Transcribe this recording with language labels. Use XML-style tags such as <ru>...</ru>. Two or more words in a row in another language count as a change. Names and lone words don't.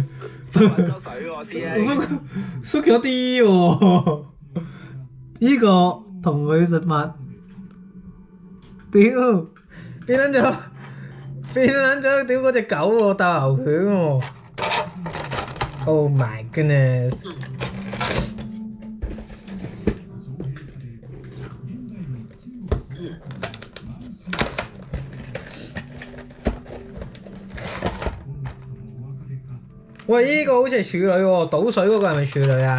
<yue>縮水喎啲。縮咗啲喎。呢個同佢實物，屌變撚咗，屌嗰隻狗喎，鬥牛犬喎。</yue> <en>Oh my goodness！</en> <yue>喂，呢個好似係處女喎，倒水嗰個係咪處女啊？</yue>